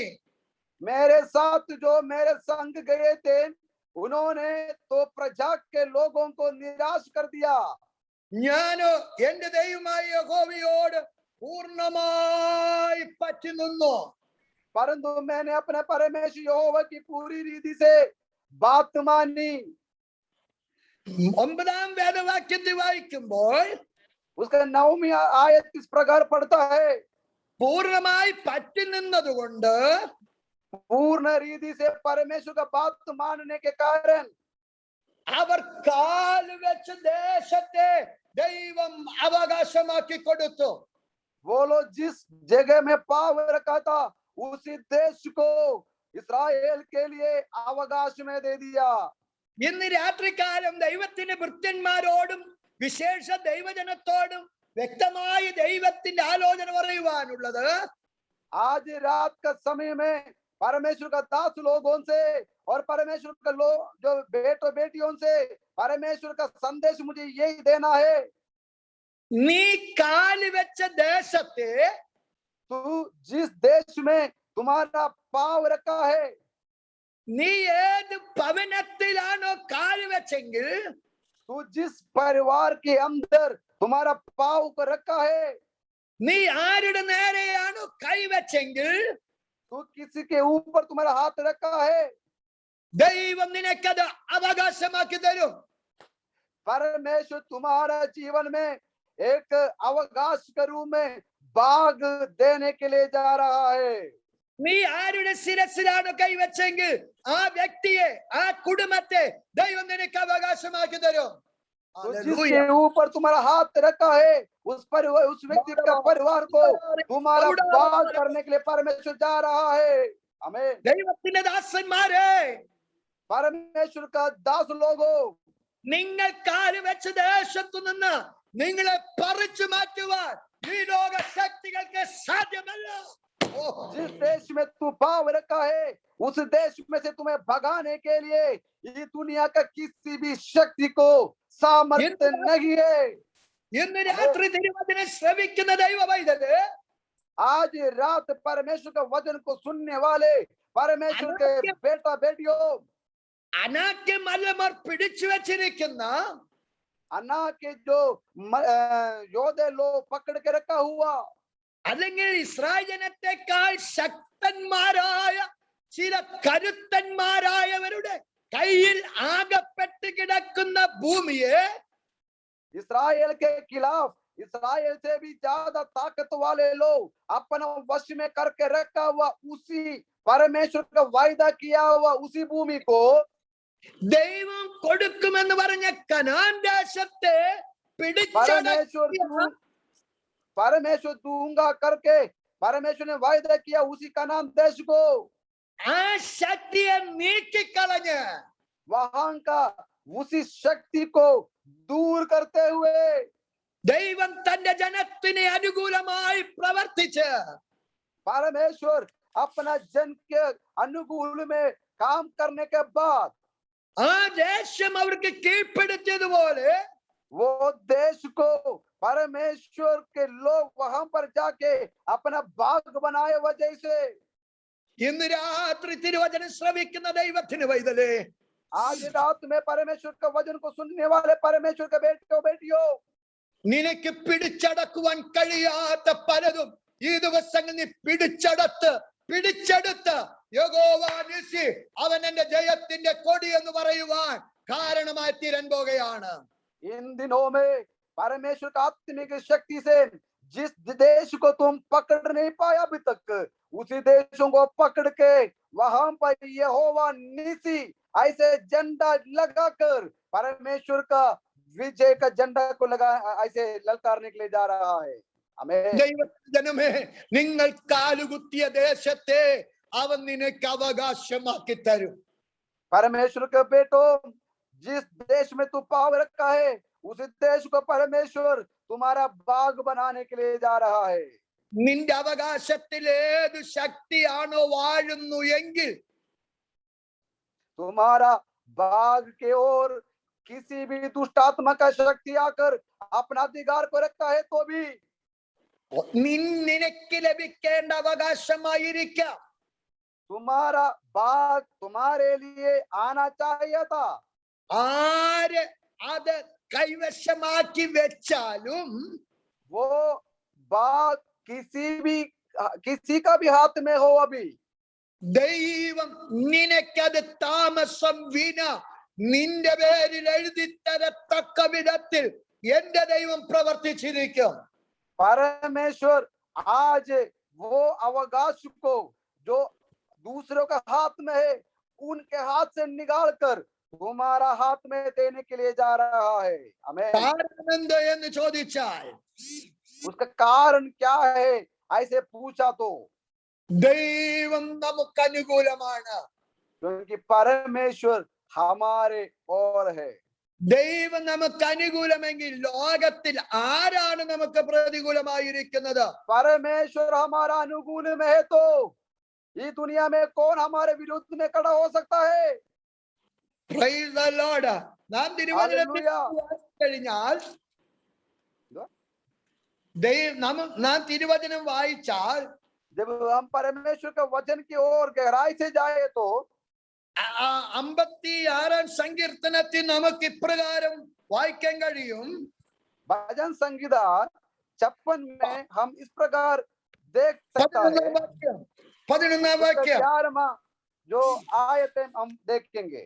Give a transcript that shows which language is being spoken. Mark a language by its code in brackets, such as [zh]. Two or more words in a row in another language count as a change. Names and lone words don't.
[hi] मेरे साथ जो मेरे संग गए थे उन्होंने तो प्रजा के लोगों को निराश कर दिया. [ml] ഞാന് എന്റെ ദൈവമായ യഹോവയോട് പൂർണ്ണമായി പറ്റി നിന്നു. [hi] परंतु मैंने अपने परमेश्वर यहोवा की पूरी रीति से बात मानी. [ml] 9ാം വേദവാക്യത്തിൽ വായിക്കുമ്പോൾ [hi] उसका 9वीं आयत इस प्रकार पढ़ता है, [ml] പൂർണ്ണമായി പറ്റി നിന്നതുകൊണ്ട് [hi] पूर्ण रीति से परमेश्वर का बात मानने के कारण [ml] അവർ കാല് വെച്ച് ദേശത്തെ ദൈവം അവകാശമാക്കി കൊടുത്തു. [hi] वो लोग जिस जगह में पाव रखा था उसी देश को इस्राएल के लिए अवकाश में दे दिया. [ml] ഇന്ന് രാത്രികാലം ദൈവത്തിന്റെ ഭൃത്യന്മാരോടും വിശേഷ ദൈവജനത്തോടും വ്യക്തമായി ദൈവത്തിന്റെ ആലോചന പറയുവാനുള്ളത്, [hi] आज रात का समय में परमेश्वर का दास लोगों से और परमेश्वर का लोग जो बेटों बेटियों से परमेश्वर का संदेश मुझे यही देना है, [ml] നീ കാല് വെച്ച ദേശത്തെ [hi] तू जिस देश में तुम्हारा पाव रखा है, [ml] നീ ഏത് ഭവനത്തിലാണോ കാല് വെച്ചെങ്കിൽ [hi] तू जिस परिवार के अंदर तुम्हारा पाव को रखा है, [ml] നീ ആരുടെ നേരെയാണോ കൈവച്ചെങ്കിൽ [hi] तू किसी के ऊपर तुम्हारा हाथ रखा है, [ml] ദൈവം നിനക്കത് അവകാശമാക്കി തരും. [hi] परमेश्वर तुम्हारा जीवन में एक अवकाश के रूप में बाग देने के लिए जा रहा है. [ml] നീ ആരുടെ ശിരസിലാണോ കൈവച്ചെങ്കിൽ ആ വ്യക്തിയെ, ആ കുടുംബത്തെ ദൈവം നിനക്ക് അവകാശമാക്കി തരും. [hi] तो जिसके ऊपर तुम्हारा हाथ रखा है उस व्यक्ति का परिवार को तुम्हारा बाग करने के लिए परमेश्वर जा रहा है. आमीन. [ml] ദൈവത്തിന്റെ ദാസന്മാരെ, [hi] परमेश्वर का दास लोगों, [ml] നിങ്ങൾ കാല് വെച്ച ദേശത്തു നിന്ന് നിങ്ങളെ പറിച്ചു മാറ്റുവാൻ ഈ ലോക ശക്തികൾക്ക് സാധ്യമല്ല. [hi] जिस देश में तू पाव रखा है उस देश में से तुम्हें भगाने के लिए ये दुनिया का किसी भी शक्ति को सामर्थ्य नहीं है. [ml] ഇന്ന് രാത്രി തിരുവചനം ശ്രവിക്കുന്ന ദൈവ പൈതല്, [hi] आज रात परमेश्वर का वचन को सुनने वाले परमेश्वर के बेटा बेटियों, [ml] അനാക്യ മല്ലമർ പിടിച്ചു വെച്ചിരിക്കുന്ന [hi] अन्ना के जो योद्धे लोग पकड़ के रखा हुआ, [ml] അല്ലെങ്കിൽ ഇസ്രായേൽ ജനത്തെക്കാൾ ശക്തന്മാരായ ചില കരുത്തന്മാരായവരുടെ കയ്യിൽ ആകപ്പെട്ട് കിടക്കുന്ന ഭൂമിയെ, [hi] इस्राएल के खिलाफ इस्राएल से भी ज्यादा ताकत वाले लोग अपना वश में करके रखा हुआ उसी परमेश्वर का वायदा किया हुआ उसी भूमि को [ml] ദൈവം കൊടുക്കുമെന്ന് പറഞ്ഞ കനാൻ ദേശത്തെ [hi] परमेश्वर दूंगा करके परमेश्वर ने वायदा किया उसी कनान देश को [ml] ആ ശക്തിയെ നീക്കിക്കളഞ്ഞ് [hi] वहां का उसी शक्ति को दूर करते हुए [ml] ദൈവം തന്റെ ജനത്തിന് അനുകൂലമായി പ്രവർത്തിച്ച് [hi] परमेश्वर अपना जन के अनुकूल में काम करने के बाद [ml] ആ ദേശം അവർക്ക് കീഴ്പ്പെടുത്തിയതുപോലെ [hi] वो देश को परमेश्वर के लोग वहां पर जाके अपना बाग बनाए वजह से [ml] ഇന്ന് രാത്രി തിരുവചനം ശ്രവിക്കുന്ന ദൈവത്തിന് പൈതലേ, [hi] आज रात में परमेश्वर का वचन को सुनने वाले परमेश्वर के बेटों बेटियों, [ml] നിനക്ക് പിടിച്ചടക്കുവാൻ കഴിയാത്ത പലതും ഈ ദിവസങ്ങൾ നീ പിടിച്ചെടുത്ത് യഹോവ നിസി അവൻ എന്റെ ജയത്തിന്റെ കൊടി എന്ന് പറയുവാൻ കാരണമായി തീരാൻ പോകുകയാണ്. [hi] इन दिनों में परमेश्वर का आत्मिक शक्ति से जिस देश को तुम पकड़ नहीं पाया अभी तक उसी देशों को पकड़ के वहां पर यहोवा निसी ऐसे झंडा लगाकर परमेश्वर का विजय का झंडा को लगा ऐसे ललकारने के लिए जा रहा है. आमीन. [ml] ദൈവജനമേ, നിങ്ങൾ കാലുകുത്തിയ ദേശത്തെ അവൻ നിനക്ക് അവകാശമാക്കി തരും. [hi] परमेश्वर के बेटों, जिस देश में तू पाव रखा है उस देश को परमेश्वर तुम्हारा बाग बनाने के लिए जा रहा है. [ml] നിന്റെ അവകാശത്തിൽ ഏത് ശക്തിയാണോ വാഴുന്നു എങ്കിൽ [hi] तुम्हारा बाग के ओर किसी भी दुष्ट आत्मा का शक्ति आकर अपना अधिकार को रखा है तो भी [ml] നിനക്ക് ലഭിക്കേണ്ട അവകാശമായിരിക്കാം. [hi] तुम्हारा बाग तुम्हारे लिए आना चाहिए था. [ml] ആര് അത് കൈവശമാക്കി വെച്ചാലും [hi] वो बाग किसी का भी हाथ में हो अभी, [ml] ദൈവം നിനക്കത് താമസം വിന നിന്റെ പേരിൽ എഴുതി തരത്തക്ക വിധത്തിൽ എന്റെ ദൈവം പ്രവർത്തിച്ചിരിക്കും. [hi] परमेश्वर आज वो अवकाश को जो दूसरों के हाथ में है उनके हाथ से निकाल कर तुम्हारा हाथ में देने के लिए जा रहा है. आमीन. [ml] കാരണം എന്ത് എന്ന് ചോദിച്ചാൽ [hi] उसका कारण क्या है ऐसे पूछा तो [ml] ദൈവം നമുക്ക് അനുകൂലമാണ്. [hi] क्योंकि परमेश्वर हमारे और है. [ml] ദൈവം നമുക്ക് അനുകൂലമെങ്കിൽ ലോകത്തിൽ ആരാണ് നമുക്ക് പ്രതികൂലമായിരിക്കുന്നത്? [hi] परमेश्वर हमारा अनुकूल में है तो इस दुनिया में कौन हमारे विरुद्ध में खड़ा हो सकता है? [en] Praise the Lord. [ml] നാം തിരുവചനത്തിൽ കഴിഞ്ഞാൽ നാം തിരുവചനം വായിച്ചാൽ [hi] जब हम परमेश्वर के वचन की ओर गहराई से जाए तो [ml] 56 സങ്കീർത്തനത്തിൽ നമുക്ക് ഇപ്രകാരം വായിക്കാൻ കഴിയും. [hi] भजन संहिता 56 में हम इस प्रकार देख सकता है. [ml] 11 വാക്യം [hi] 11वां जो आयतें हम देखेंगे.